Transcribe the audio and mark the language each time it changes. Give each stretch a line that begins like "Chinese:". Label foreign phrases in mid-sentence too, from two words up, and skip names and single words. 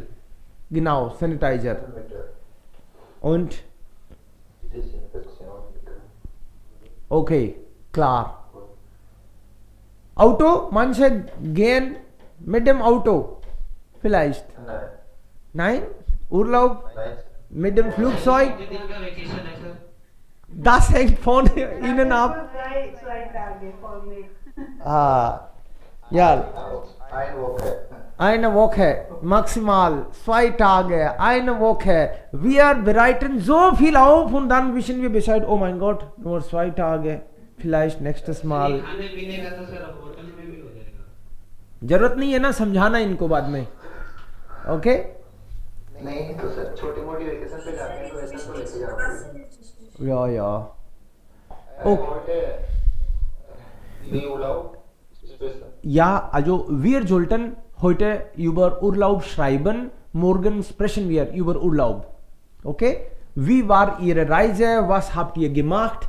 German: Genau, Sanitizer. Und, okay, klar. Auto, manche gehen mit dem Auto. Vielleicht. Nein? Urlaub mit dem Flugzeug? Das hängt von Ihnen ab.
English: Right target for me.
German: Ah, ja, eine Woche, maximal 2 Tage, eine Woche. Wir bereiten so viel auf und dann wissen wir Bescheid, oh mein Gott, nur 2 Tage, vielleicht nächstes Mal.
Hindi: खाने पीने का तो सर होटल में भी हो जाएगा। जरूरत नहीं है ना समझाना इनको बाद में, ओके? नहीं तो सर छोटी मोटी वेकेशन पे जाते हैं तो ऐसा तो लेके जाओ
German: Ja, ja. heute die Urlaub Ja, also wir sollten heute über Urlaub schreiben. Morgen sprechen wir über Urlaub. Okay? Wie war Ihre Reise? Was habt ihr gemacht?